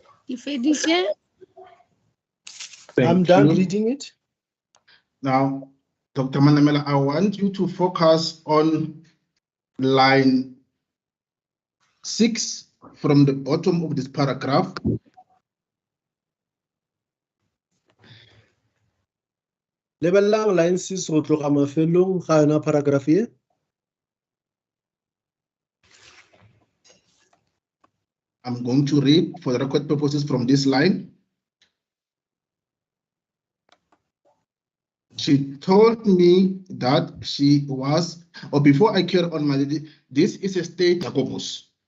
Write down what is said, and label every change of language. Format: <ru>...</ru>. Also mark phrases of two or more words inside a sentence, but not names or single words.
<en>I'm done reading it. Now, Dr. Manamela, I want you to focus on line 6 from the bottom of this paragraph.</en> <nso>Lebelang line 6 go tloga mafelong ga yona paragraph e.</nso> <en>I'm going to read for the record purposes from this line. She told me that she was, or before I carry on, my lady, this is a state Jacobus.</en>